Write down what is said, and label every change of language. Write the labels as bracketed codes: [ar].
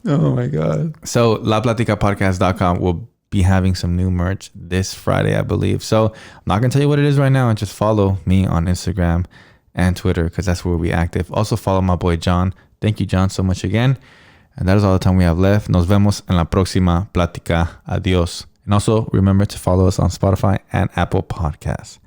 [en] Oh my God. So lapláticapodcast.com will be having some new merch this Friday, I believe. So I'm not going to tell you what it is right now. And just follow me on Instagram and Twitter because that's where we'll be active. Also follow my boy John. Thank you, John, so much again. And that is all the time we have left. [es] Nos vemos en la próxima plática. Adiós. [en] And also remember to follow us on Spotify and Apple Podcasts.